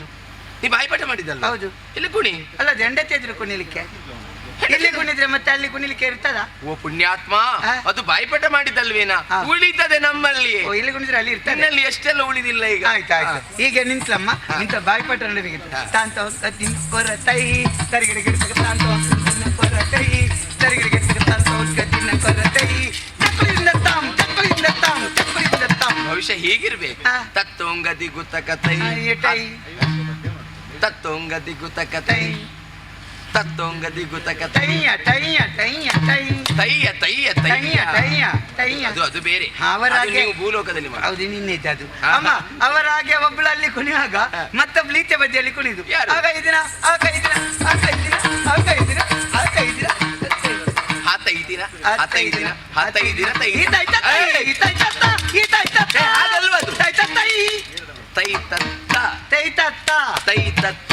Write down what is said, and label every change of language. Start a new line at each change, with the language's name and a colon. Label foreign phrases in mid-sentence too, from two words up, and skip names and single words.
Kannada: ನೀ ಬಾಯಿಪಾಠ ಮಾಡಿದ್ದಲ್ಲ? ಹೌದು. ಇಲ್ಲಿ ಕುಣಿ. ಅಲ್ಲ, ಅದು ಹೆಂಡತಿ ಎದುರು ಕುಣಿಲಿಕ್ಕೆ. ಇಲ್ಲಿ ಕುಣಿದ್ರೆ ಮತ್ತೆ ಅಲ್ಲಿ ಕುಣಿಲಿಕ್ಕೆ ಇರ್ತದ? ಓ ಪುಣ್ಯಾತ್ಮ, ಅದು ಬಾಯಿಪಾಠ ಮಾಡಿದ್ದಲ್ವೇನಾ? ಉಳಿತದೆ ನಮ್ಮಲ್ಲಿ. ಇಲ್ಲಿ ಕುಣಿದ್ರೆ ಅಲ್ಲಿ ಇರ್ತದೆ. ನನ್ನಲ್ಲಿ ಎಷ್ಟೆಲ್ಲ ಉಳಿದಿಲ್ಲ ಈಗ. ಆಯ್ತು. ಈಗ ನಿಂತ್ಲಮ್ಮ, ನಿಂತ ಬಾಯಿಪಾಠ ನಡಬೇಕಿತ್ತು. ತಾಂತ ಕೊರ ತೈ ತರಿಗಿಡ ಗಿಡಕ ತಾಂತ ಕೊರ ತೈ ತರಿಗಿಡ ಗಿಡಕ ತಾಂತ ಕತ್ತಿನ ಕೊರ ತೈ ಚಕ್ಕಳಿಂದ ತಾಮ್ ಚಕ್ಕಳಿಂದ ತಾಮ್ ಚಕ್ಕಳಿಂದ ತಾಮ್. ಭವಿಷ್ಯ ಹೀಗಿರ್ಬೇಕು. ತತ್ತೋಂಗದಿ ಗುತಕ ತೈ ಟೈ ತತ್ತೋಂಗದಿ ಗುತಕ ತೈ ತತ್ತೊಂಗ ದಿಗುತಕ ಟೈಯ ಟೈಯ ಟೈಯ ಟೈ ತಯ್ಯ ತಯ್ಯ ಟೈಯ ತಯ್ಯ ಟೈಯ ಟೈಯ ಅದು ಬೇರೆ. ಅವರಾಗೆ ಅದು ನೀವು ಭೂಲೋಕದಲ್ಲಿ ಮಾಡಿ. ಹೌದು ನಿನ್ನೆದ್ದು ಅದು ಅಮ್ಮ ಅವರಾಗೆ ಒಬ್ಬಳಲ್ಲಿ ಕುಣಿಯುವಾಗ ಮತ್ತೊಬ್ಬಳು ಈಚೆ ಬದಿಯಲ್ಲಿ ಕುಣಿದು ಯಾರು? ಆಗ ಇದೀನ ಆಗ ಇದೀನ ಆಗ ಇದೀನ ಆಗ ಇದೀನ ಆಗ ಇದೀನ ಹಾತೈದಿನ ಹಾತೈದಿನ ಹಾತೈದಿನ ತೈ ಅದಲ್ವದು ತೈ ತತ್ತ ತೈ ತತ್ತ